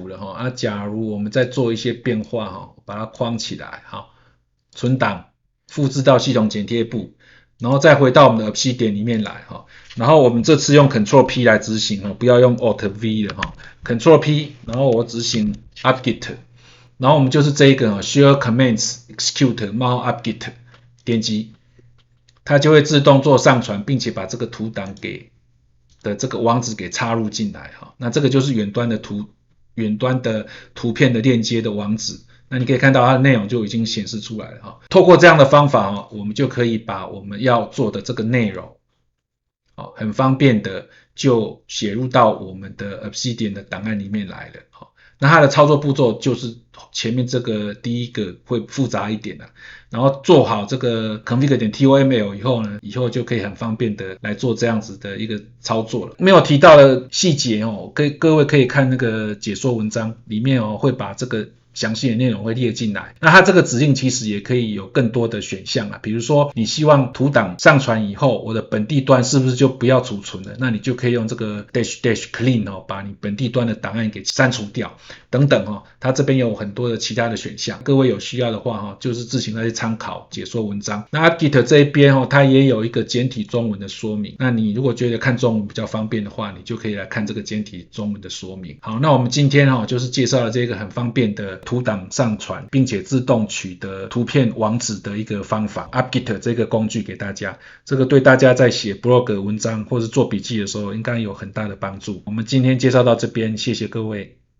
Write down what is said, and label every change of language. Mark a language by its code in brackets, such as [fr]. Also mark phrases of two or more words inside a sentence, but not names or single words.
[zh] 了假如我們再做一些變化把它框起來，好，存檔，複製到系統剪貼簿，然後再回到我們的 Obsidian 裡面來然後我們這次用 Ctrl P 來執行不要用 Alt V 了Ctrl P， 然後我執行 apt-get，然後我們就是這個 Share Commands Execute 冒號 apt-get，點擊它就會自動做上傳，並且把這個圖檔的這個網址給插入進來那這個就是遠端的圖片的鏈接的網址。那你可以看到它的內容就已經顯示出來了透過這樣的方法我們就可以把我們要做的這個內容很方便的就寫入到我們的 Obsidian 的檔案裡面來了那它的操作步驟就是前面這個第一個會複雜一點然後做好這個 config.toml 以後呢，以後就可以很方便的來做這樣子的一個操作了。沒有提到的細節各位可以看那個解說文章裡面會把這個詳細的內容會列進來。那它這個指令其實也可以有更多的選項比如說你希望圖檔上傳以後我的本地端是不是就不要儲存了，那你就可以用這個 -clean 把你本地端的檔案給刪除掉等等它這邊有很多的其他的選項，各位有需要的話就是自行再去參考解說文章。那 apt-get 這一邊它也有一個簡體中文的說明，那你如果覺得看中文比較方便的話，你就可以來看這個簡體中文的說明。好，那我們今天就是介紹了這個很方便的圖檔上傳並且自動取得圖片網址的一個方法 apt-get 這個工具給大家，這個對大家在寫 blog 文章或是做筆記的時候應該有很大的幫助。我們今天介紹到這邊，謝謝各位。